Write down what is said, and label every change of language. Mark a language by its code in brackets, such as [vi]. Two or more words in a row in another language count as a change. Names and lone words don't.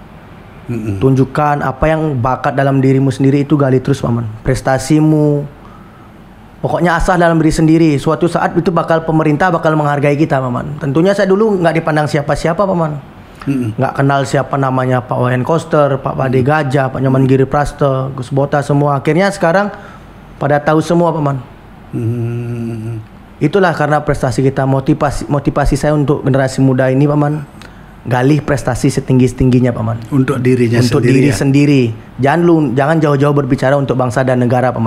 [id] Tunjukkan apa yang bakat dalam dirimu sendiri, itu gali terus paman. Prestasimu, pokoknya asah dalam diri sendiri. Suatu saat itu pemerintah bakal menghargai kita paman. Tentunya saya dulu nggak dipandang siapa-siapa paman. Nggak kenal siapa namanya Pak Wayan Koster, Pak Pade Gajah, Pak Nyoman Giri Prasto, Gus Bota, semua. Akhirnya sekarang pada tahu semua paman. Itulah karena prestasi kita. Motivasi saya untuk generasi muda ini paman, gali prestasi setinggi-tingginya paman. Untuk dirinya sendiri. Untuk diri sendiri. Jangan jauh-jauh berbicara untuk bangsa dan negara paman.